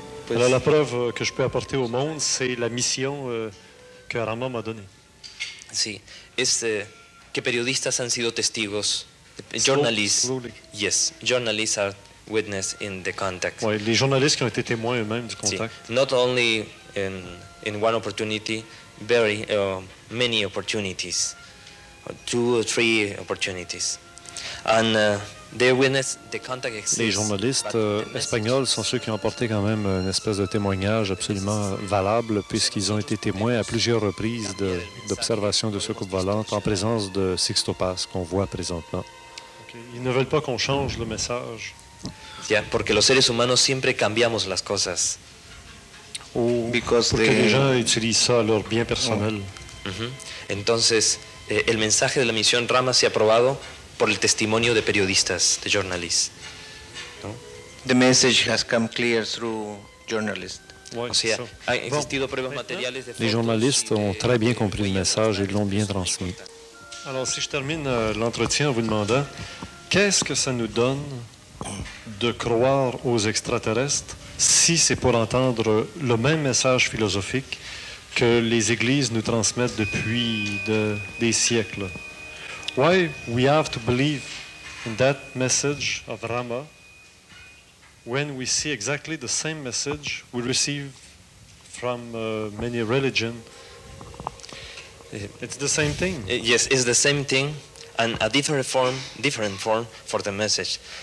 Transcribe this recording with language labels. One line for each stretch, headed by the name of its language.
French: Alors, la preuve que je peux apporter au monde, c'est la mission que Rama m'a donnée.
Spanish: Sí, que periodistas han sido testigos.
English: Journalists, yes, journalists are witness in the contact.
French: Ouais, les journalistes qui ont été témoins eux-mêmes du contact.
English: Not only in one opportunity, very many opportunities, 2 or 3 opportunities. And they witness the contact exists.
French: Les journalistes espagnols sont ceux qui ont apporté quand même une espèce de témoignage absolument valable puisqu'ils ont été témoins à plusieurs reprises d'observation de soucoupes volantes en présence de Sixto Paz qu'on voit présentement. Okay. Ils ne veulent pas qu'on change le message.
Spanish: Yeah, porque los seres humanos siempre cambiamos las cosas.
French: Pour que les gens utilisent ça à leur bien personnel.
Spanish: Entonces, el mensaje de la misión Rama se ha aprobado por el testimonio de periodistas, de journalists. ¿No?
English: The message has come clear through journalists.
French: Ouais,
Spanish: o sea, ha existido pruebas materiales de
French: les journalistes ont très bien compris le message et l'ont bien transmis. Alors, si je termine l'entretien en vous demandant, qu'est-ce que ça nous donne de croire aux extraterrestres si c'est pour entendre le même message philosophique que les églises nous transmettent depuis des siècles?
English: Why we have to believe in that message of Rama when we see exactly the same message we receive from many religions? It's the same thing. Yes, it's the same thing, and a different form for the message.